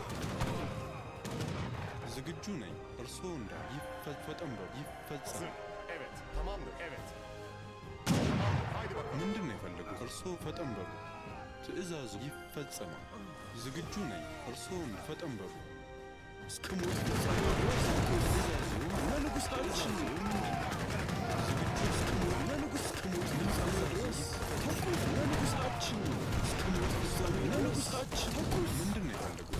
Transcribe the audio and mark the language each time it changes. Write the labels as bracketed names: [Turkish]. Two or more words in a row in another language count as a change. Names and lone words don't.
[Amharic] ዝግጁ ነኝ። እርስዎ እንዳሉ ፈጠን በሉ ይፈጸማል። [Turkish] Tamamdır. Evet. Tamamdır. Haydi bakalım. [Amharic] ምንድን ነው የፈለጉት? እርስዎ ፈጠን በሉ። ትዕዛዙ ይፈጸማል። ዝግጁ ነኝ። እርስዎን ፈጠን በሉ። እስከ ሞት ፍጻሜ ድረስ ትዕዛዙ ለንጉሳችን ዝግጁ እስከ ሞት ለንጉስ እስከ ሞት ፍጻሜ ድረስ ተኩስ ለንጉሳችን እስከ ሞት ፍጻሜ ለንጉሳችን ተኩስ ምንድን ነው የፈለጉት?